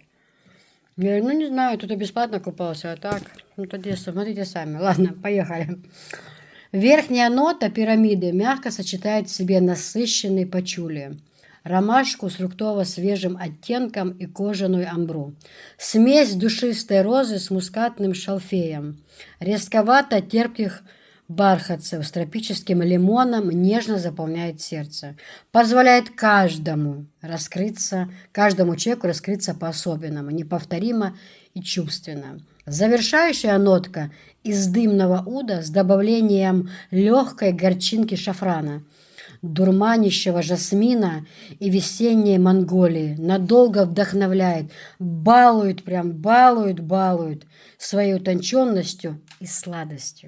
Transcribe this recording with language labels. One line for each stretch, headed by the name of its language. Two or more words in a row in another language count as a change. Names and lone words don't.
Russian: Я говорю, ну, не знаю, тут и бесплатно купался, а так, ну, тогда смотрите сами. Ладно, поехали. Верхняя нота пирамиды мягко сочетает в себе насыщенный пачули, ромашку с фруктово-свежим оттенком и кожаную амбру. Смесь душистой розы с мускатным шалфеем, резковато-терпких бархатцев с тропическим лимоном нежно заполняет сердце. Позволяет каждому человеку раскрыться по-особенному, неповторимо и чувственно. Завершающая нотка из дымного уда с добавлением легкой горчинки шафрана, дурманящего жасмина и весенней Монголии надолго вдохновляет, балует своей утонченностью и сладостью.